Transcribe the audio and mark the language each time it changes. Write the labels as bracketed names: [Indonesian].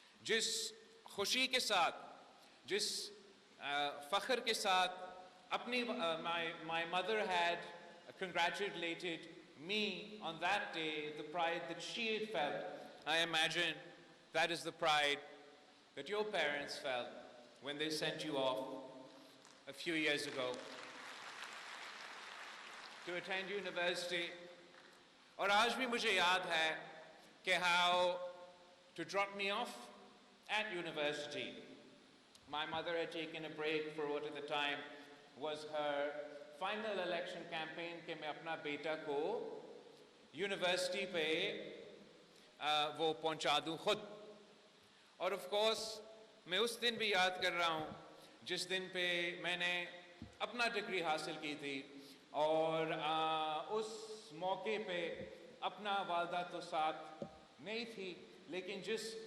[Urdu] جس خوشی کے ساتھ, جس فخر کے ساتھ اپنی [English] my mother had congratulated me on that day, the pride that she had felt, I imagine that is the pride that your parents felt when they sent you off a few years ago to attend university. [Urdu] اور آج بھی مجھے یاد ہے کہ [English] how to drop me off at university. My mother had taken a break for what at the time was her final election campaign [Urdu] کہ میں اپنا بیٹا کو یونیورسٹی پہ وہ پہنچا دوں خود. اور [English] of course [Urdu] میں اس دن بھی یاد کر رہا ہوں جس دن پہ میں نے اپنا ڈگری حاصل کی تھی, اور اس موقع پہ اپنا والدہ تو ساتھ نہیں تھی, لیکن جس